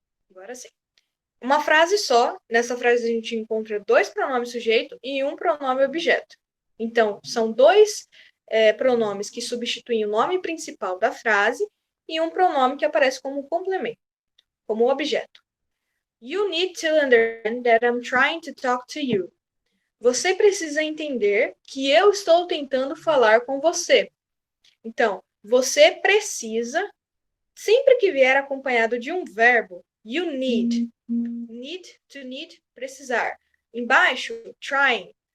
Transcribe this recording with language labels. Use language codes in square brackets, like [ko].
[pt] Agora sim. Uma frase só. Nessa frase a gente encontra dois pronomes sujeito e um pronome objeto. Então, são dois pronomes que substituem o nome principal da frase e um pronome que aparece como complemento, como objeto. [en] You need to understand that I'm trying to talk to you. [pt] Você precisa entender que eu estou tentando falar com você. Então, você precisa, sempre que vier acompanhado de um verbo, [en] you need. Need, to need, [pt] precisar. Embaixo, trying.